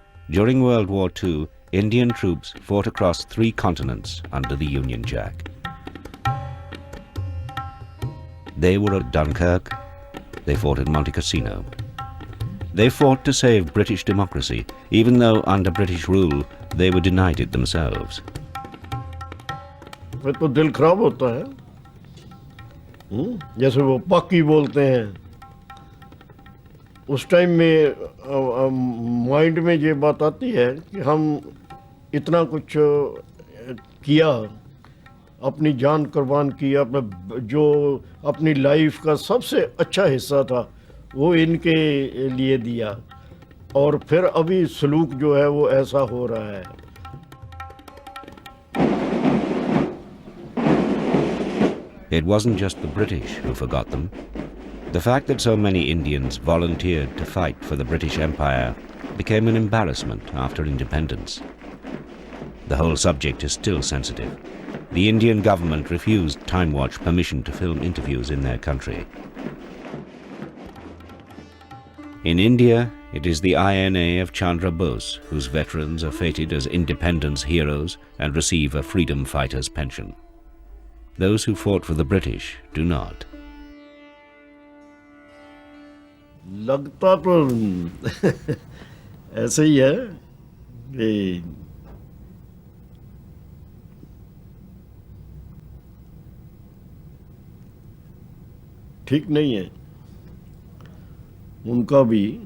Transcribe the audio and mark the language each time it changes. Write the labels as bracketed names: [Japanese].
[English] During World War II, Indian troops fought across 3 continents under the Union Jack. They were at Dunkirk, they fought at Monte Cassino. They fought to save British democracy, even though under British rule they were denied it themselves. [Hindi] फिर तो दिल खराब होता है, जैसे वो पाकी बोलते हैं। उस टाइम में माइंड में ये बात आती है कि हम इतना कुछ किया, अपनी जान कुर्बान की, अपना जो अपनी लाइफ का सबसे अच्छा हिस्सा था वो इनके लिए दिया, और फिर अभी सलूक जो है वो ऐसा हो रहा है। [English] It wasn't just the British who forgot them. The fact that so many Indians volunteered to fight for the British Empire became an embarrassment after independence. The whole subject is still sensitive. The Indian government refused Timewatch permission to film interviews in their country. In India, it is the INA of Chandra Bose whose veterans are fated as independence heroes and receive a freedom fighter's pension. Those who fought for the British do not. [Hindi] लगता तो ऐसे ही है कि ठीक नहीं है उनका भी।